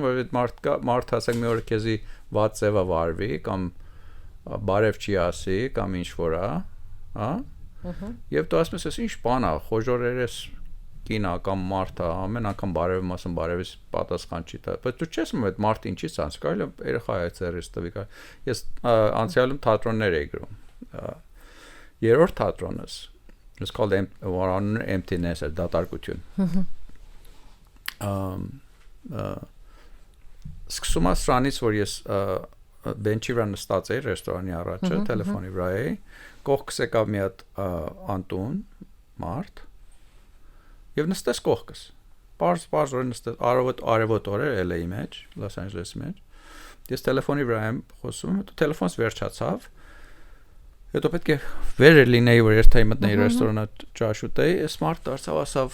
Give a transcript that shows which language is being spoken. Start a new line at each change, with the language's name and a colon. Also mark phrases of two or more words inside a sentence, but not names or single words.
Armenian: որ այդ մարդ ասենք մի օր քեզի վատ ձևա վարվի կամ բարև չի ասի կամ ինչ որ է, հա։ Եվ դու ասում ես, ինչ բան է, խոժորերես կինա կամ մարդ է, ամեն անգամ բարև ասում, բարևից պատասխան չի տա։ Բայց դու չես ասում այդ մարդը ինչի՞ց անց, կարելի է երեխա է ծերից տվի։ Ես անցյալում թատրոններ էի գրում։ Երրորդ թատրոնս
English: it's called emptiness,
Armenian: դատարկություն։ Սկսում եմ սրանից, որ ես բենչի վրա նստած էի ռեստորանի առաջը, տելեֆոնի վրա էի, կողքս եկավ մի հատ անտուն մարդ եւ նստեց կողքս։ Պարզ որ նստեց արևոտ օրեր LA-ի մեջ, Los Angeles-ի մեջ։ Ես տելեֆոնի վրա եմ խոսում, հետո տելեֆոնս վերջացավ։ Հետո պետք է վեր լինեի, որ երթայի մտնեի ռեստորանը ճաշ ուտեի, այս մարդ դարձավ ասավ.